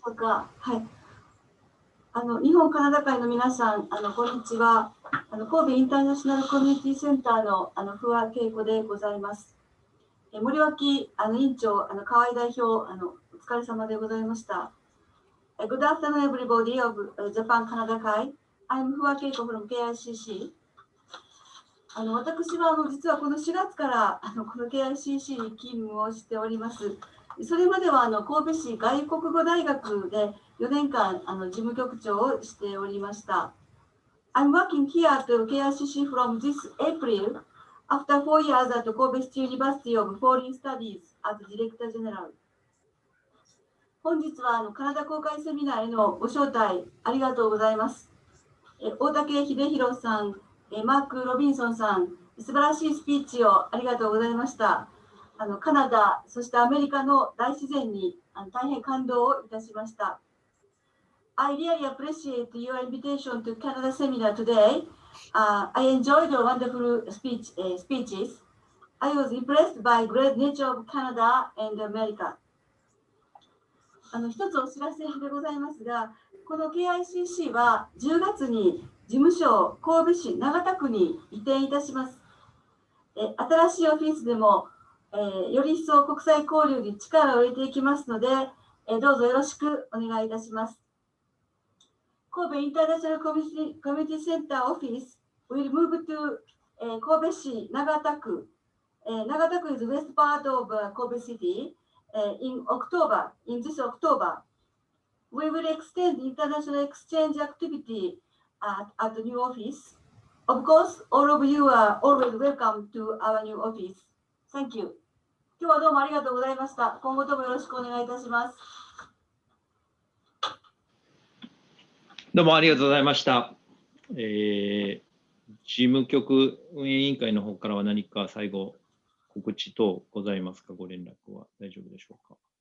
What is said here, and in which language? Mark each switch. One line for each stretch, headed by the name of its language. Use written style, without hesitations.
Japanese: はい。日本カナダ会の皆さん、こんにちは。神戸インターナショナルコミュニティセンターの不破恵子でございます。森脇委員長、河合代表、お疲れ様でございました。
English: Good afternoon, everybody of Japan Canada Kai. I'm 不破恵子 from KICC.
Japanese: 私は実はこの4月からこの KICC に勤務をしております。それまでは神戸市外国語大学で4年間事務局長をしておりました。
English: I'm working here at KICC from this April after 4 years at Kobe State University of Foreign Studies as Director General.
Japanese: 本日はカナダ公開セミナーへのご招待ありがとうございます。大竹秀弘さん、マーク・ロビンソンさん、素晴らしいスピーチをありがとうございました。カナダ、そしてアメリカの大自然に大変感動をいたしました。
English: I really appreciate your invitation to Canada Seminar today. I enjoyed your wonderful speeches. I was impressed by great nature of Canada and America.
Japanese: 一つお知らせでございますが、この KICC は10月に事務所を神戸市長田区に移転いたします。新しいオフィスでもより一層国際交流に力を入れていきますので、どうぞよろしくお願いいたします。
English: 神戸インターナショナルコミュニティセンターオフィス will move to 神戸市長田区。長田区 is west part of Kobe City in this October. We will extend international exchange activity at the new office. Of course, all of you are always welcome to our new office. Thank you.
Japanese: 今日はどうもありがとうございました。今後ともよろしくお願いいたします。どうもありがとうございました。事務局運営委員会の方からは何か最後告知等ございますか？ご連絡は大丈夫でしょうか？